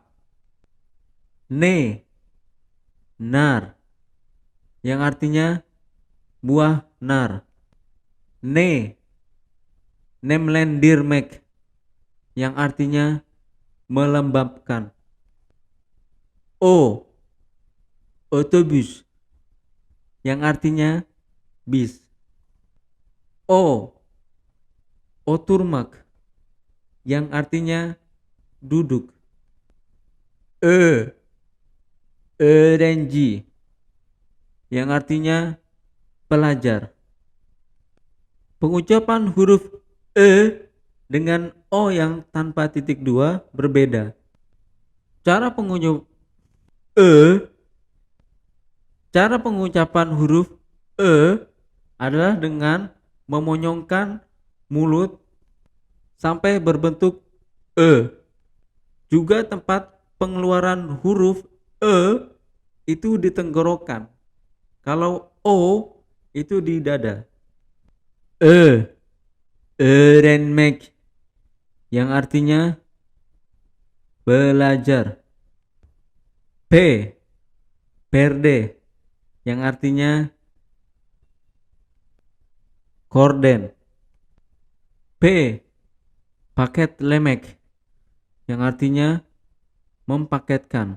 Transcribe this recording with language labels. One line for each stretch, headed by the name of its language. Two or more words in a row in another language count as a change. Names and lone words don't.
Indonesian: Ne. Nar yang artinya buah nar. Ne. Nemlendirmek yang artinya melembabkan. O. Otobüs yang artinya bis. O. Oturmak yang artinya duduk. E. Öğrenci yang artinya pelajar. Pengucapan huruf E dengan O yang tanpa titik dua berbeda. Cara pengucapan huruf E adalah dengan memonyongkan mulut sampai berbentuk E. Juga tempat pengeluaran huruf E itu di tenggorokan. Kalau O itu di dada. E. Öğrenmek yang artinya belajar. P. Perde yang artinya korden. P.
Turkish: Paket lemek
Indonesian: yang artinya mempaketkan.